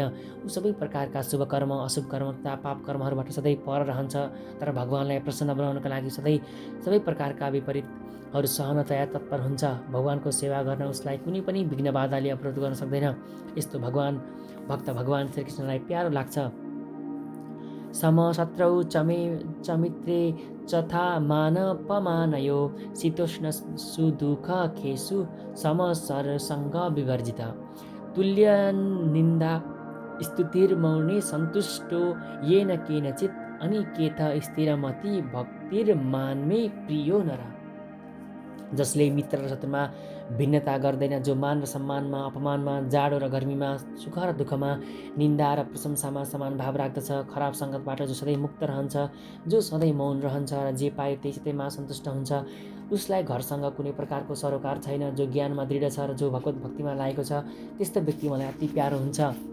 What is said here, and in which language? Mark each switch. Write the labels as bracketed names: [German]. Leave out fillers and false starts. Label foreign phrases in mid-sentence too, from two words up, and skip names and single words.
[Nepali] ऊ सबै प्रकारका शुभ कर्म, अशुभ कर्म तथा पाप कर्महरूबाट सधैँ पर रहन्छ, तर भगवानलाई प्रसन्न बनाउनका लागि सबै प्रकारका विपरीतहरू सहन तत्पर हुन्छ। भगवानको सेवा गर्न उसलाई कुनै पनि विघ्न बाधाले अवरोध गर्न सक्दैन। यस्तो भक्त भगवान श्रीकृष्णलाई प्यारो लाग्छ। [Sanskrit] समशत्रौ चमित्रे चथा मानपमानयो शीतोष्ण सुदुःखेषु समसरसङ्ग विवर्जित तुल्य निन्दा स्तुतिर्मौने सन्तुष्टो येन केनचित् अनिकेत स्थिरमति भक्तिर्मान्मे प्रियो नर। [Nepali] जसले मित्र र शत्रुमा भिन्नता गर्दैन, जो मान र सम्मानमा, अपमानमा, जाडो र गर्मीमा, सुख र दुःखमा, निन्दा र प्रशंसामा समान भाव राख्दछ, खराब सङ्गतबाट जो सधैँ मुक्त रहन्छ, जो सधैँ मौन रहन्छ र जे पायो त्यसैमा सन्तुष्ट हुन्छ, उसलाई घरसँग कुनै प्रकारको सरोकार छैन, जो ज्ञानमा दृढ छ र जो भगवत भक्तिमा लागेको छ, त्यस्तो व्यक्ति मलाई अति प्यारो हुन्छ।